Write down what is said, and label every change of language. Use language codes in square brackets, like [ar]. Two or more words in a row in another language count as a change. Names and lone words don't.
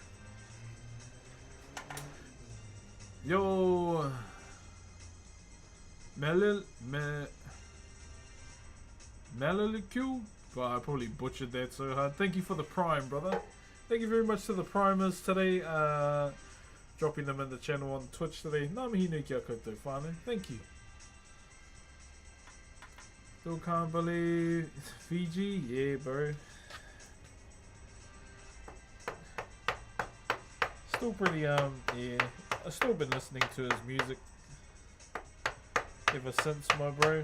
[en] Yo, Maliliku. Well, I probably butchered that so hard. Thank you for the prime, brother. Thank you very much to the primers today. Dropping them in the channel on Twitch today. [mi] Ngā mihi nui kia koutou whānau. [en] Thank you. Still can't believe Fiji, yeah, bro. Still pretty yeah. I've still been listening to his music ever since, my bro.